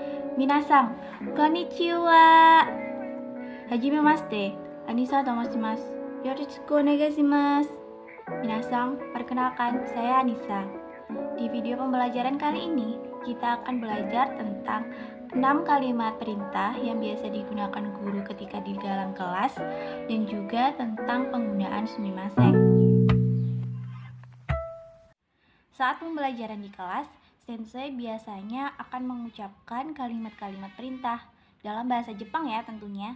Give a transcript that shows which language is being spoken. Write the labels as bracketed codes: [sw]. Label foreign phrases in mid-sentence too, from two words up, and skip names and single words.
[ja] 皆さん、こんにちは. Hajimemashite, Anissa と申します。よろしくお願いします。Minasan, [id] perkenalkan, saya Anissa. Di video pembelajaran kali ini, kita akan belajar tentang 6 kalimat perintah yang biasa digunakan guru ketika di dalam kelas dan juga tentang penggunaan sumimasen. Saat pembelajaran di kelas, sensei biasanya akan mengucapkan kalimat-kalimat perintah dalam bahasa Jepang ya tentunya.